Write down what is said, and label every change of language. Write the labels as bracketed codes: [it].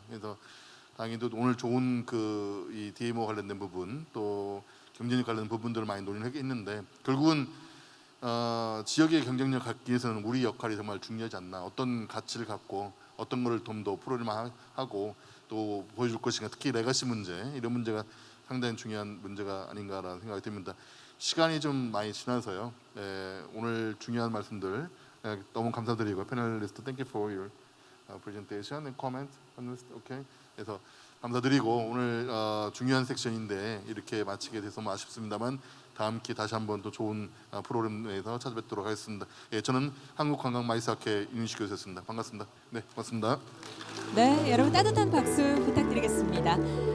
[ko] 그래서 당연히 또 오늘 좋은 이 DMO 관련된 부분 또 경쟁력 관련된 부분들을 많이 논의를 했는데 결국은 지역의 경쟁력 갖기 위해서는 우리 역할이 정말 중요하지 않나. 어떤 가치를 갖고 어떤 거를 좀 더 프로그램하고 또 보여줄 것인가. 특히 레가시 문제 이런 문제가 상당히 중요한 문제가 아닌가라는 생각이 듭니다. 시간이 좀 많이 지나서요. 오늘 중요한 말씀들 너무 감사드리고 패널리스트 [en] thank you for your presentation and comment on this. Okay. [ko] 그래서 감사드리고 오늘 중요한 섹션인데 이렇게 마치게 돼서 너무 아쉽습니다만 다음 기회에 다시 한번 또 좋은 프로그램에서 찾아뵙도록 하겠습니다. 저는 한국관광마이스학회 윤식 교수였습니다. 반갑습니다. 네, 고맙습니다. 네, 여러분 따뜻한 박수 부탁드리겠습니다.